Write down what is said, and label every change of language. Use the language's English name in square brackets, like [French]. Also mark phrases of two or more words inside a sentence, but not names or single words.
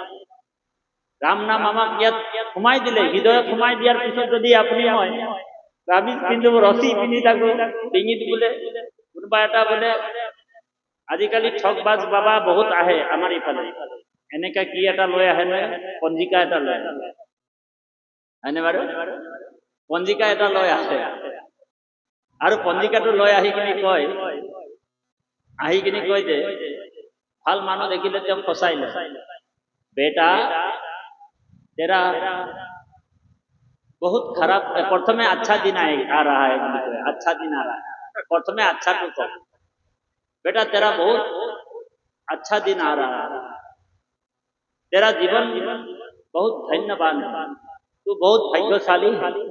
[Assamese] ৰাম নাম আমাক ইয়াত সোমাই দিলে, হৃদয়ত সোমাই দিয়াৰ পিছত যদি আপুনি মই তাবিজ পিন্ধো, ৰছী পিন্ধি থাকো ডিঙিত, বোলে কোনোবা এটা বোলে আজিকালি ঠগবাজ বাবা বহুত আহে আমাৰ ইফালে, এনেকা কি এটা লৈ আহে নহয়, পঞ্জিকা এটা লৈ আহে, হয়নে বাৰু? পঞ্জিকা এটা লৈ আহে আৰু পঞ্জিকাটো লৈ আহি কিনি কয় যে ভাল মানুহ দেখিলে তেওঁক ফচাই লয়, [Hindi] बेटा तेरा बहुत खराब, प्रथमे अच्छा दिन आ रहा है, अच्छा दिन आ रहा है, प्रथमे अच्छा तो कहो बेटा तेरा बहुत अच्छा दिन आ रहा है, तेरा जीवन बहुत धन्यवान है, तू बहुत भाग्यशाली है।